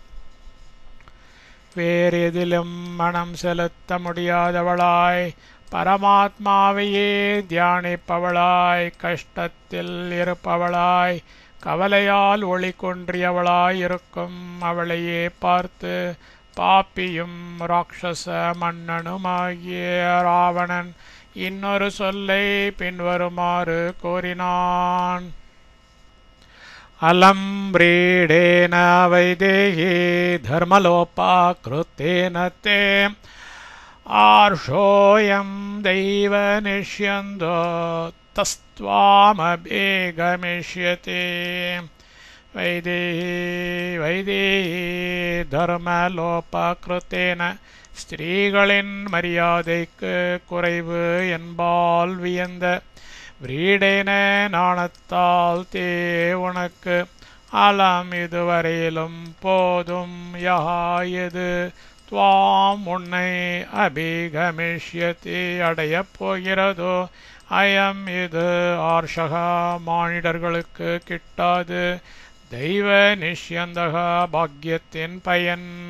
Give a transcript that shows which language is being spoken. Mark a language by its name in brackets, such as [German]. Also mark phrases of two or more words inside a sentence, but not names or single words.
[Tamil] வேறெதிலும் மனம் செலுத்த முடியாதவளாய் பரமாத்மாவையே தியானிப்பவளாய் கஷ்டத்தில் இருப்பவளாய் கவலையால் ஒளி கொன்றியவளாய் இருக்கும் அவளையே பார்த்து பாப்பியும் ராட்சச மன்னனுமாகிய ராவணன் இன்னொரு சொல்லை பின்வருமாறு கூறினான். [Sanskrit] அலம் व्रीडेन वैदेही धर्मलोपाकृतेन ते आर्षोऽयं दैवनिष्यन्दो तस्त्वामभिगमिष्यति. वैदेही धर्मलोपाकृतेन [Tamil] ஸ்திரீகளின் மரியாதைக்கு குறைவு என்பால் வியந்த விரீடேன நாணத்தால் தே உனக்கு அலம் இதுவரையிலும் போதும் யஹாயது துவாம் உன்னை அபிகமிஷ்யதி அடையப் போகிறதோ அயம் இது ஆர்ஷகா மானிடர்களுக்கு கிட்டாது தெய்வ நிஷ்யந்தகா பாக்யத்தின் பயன்.